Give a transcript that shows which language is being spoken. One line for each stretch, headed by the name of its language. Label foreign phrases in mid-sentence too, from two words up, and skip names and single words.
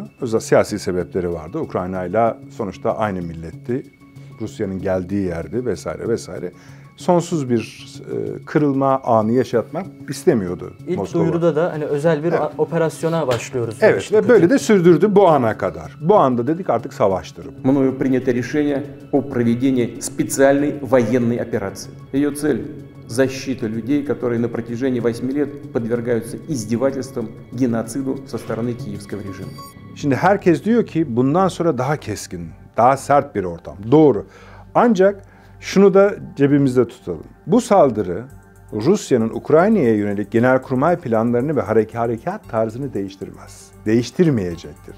Turkish: Özel siyasi sebepleri vardı. Ukrayna'yla sonuçta aynı milletti. Rusya'nın geldiği yerdi vesaire. Sonsuz bir kırılma anı yaşatmak istemiyordu İlk Moskova. duyuruda da özel bir operasyona başlıyoruz. Evet ve böyle de sürdürdü bu ana kadar. Bu anda dedik artık savaştır.
Russian: Мною принято решение о проведении специальной военной операции. Ее цель – защита людей, которые на протяжении 8 лет подвергаются издевательствам, геноциду со стороны киевского режима.
Turkish: Şimdi herkes diyor ki bundan sonra daha keskin, daha sert bir ortam. Doğru. Ancak şunu da cebimizde tutalım. Bu saldırı Rusya'nın Ukrayna'ya yönelik genelkurmay planlarını ve harekat tarzını değiştirmez. değiştirmeyecektir.